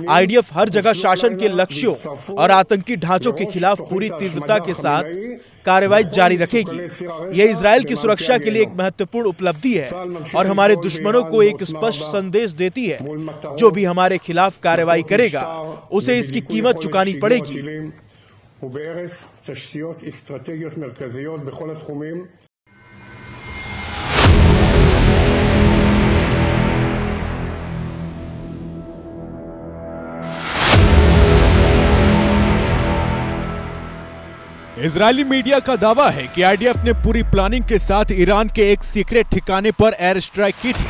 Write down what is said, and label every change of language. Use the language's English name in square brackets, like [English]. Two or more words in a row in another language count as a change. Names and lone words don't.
[Hindi] आईडीएफ हर जगह शासन के लक्ष्यों और आतंकी ढांचों के खिलाफ पूरी तीव्रता के साथ कार्रवाई जारी रखेगी। यह इजराइल की सुरक्षा के लिए एक महत्वपूर्ण उपलब्धि है और हमारे दुश्मनों को एक स्पष्ट संदेश देती है, जो भी हमारे खिलाफ कार्रवाई करेगा उसे इसकी कीमत चुकानी पड़ेगी। [Hebrew] ובהרס תשתיות אסטרטגיות מרכזיות בכל התחומים। [Hindi] इजरायली मीडिया का दावा है कि आईडीएफ ने पूरी प्लानिंग के साथ ईरान के एक सीक्रेट ठिकाने पर [English] air strike [Hindi] की थी।